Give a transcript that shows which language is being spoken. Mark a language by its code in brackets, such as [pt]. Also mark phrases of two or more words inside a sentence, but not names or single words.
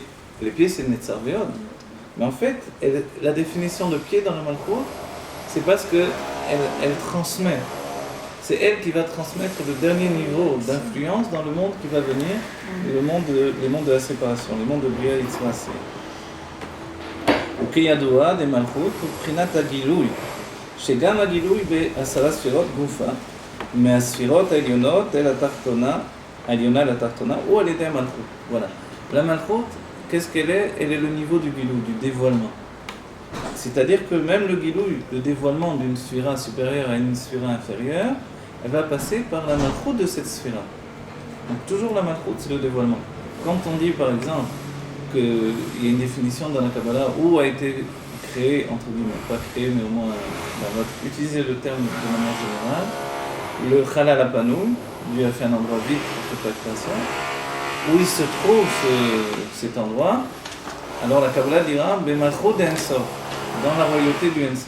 [fr] Les pieds, c'est [he] נצח והוד. [fr] Mais en fait, la définition de pied dans la malchut, c'est parce qu'elle transmet. C'est elle qui va transmettre le dernier niveau d'influence dans le monde qui va venir, les mondes de la séparation, les mondes de [he] בריאה יצירה עשייה. וכידוע דמלכות הוא בחינת הגילוי, שגם הגילוי בעשרה ספירות גופה, מהספירות העליונות אל התחתונה, העליונה אל התחתונה, ou על ידי המלכות. [fr] Voilà. La malchut, qu'est-ce qu'elle est? Elle est le niveau du gilou, du dévoilement. C'est-à-dire que même le gilou, le dévoilement d'une sphira supérieure à une sphira inférieure, elle va passer par la malchut de cette sphira. Donc toujours la malchut, c'est le dévoilement. quand on dit par exemple qu'il y a une définition dans la Kabbalah où a été créé, entre guillemets, pas créé, mais au moins on va utiliser le terme de manière générale, le [he] חלל הפנוי, [fr] Dieu a fait un endroit vide pour toute la création, où il se trouve cet endroit, alors la Kabbalah dira [he] במלכות דאין סוף, [fr] dans la royauté du En-Sof.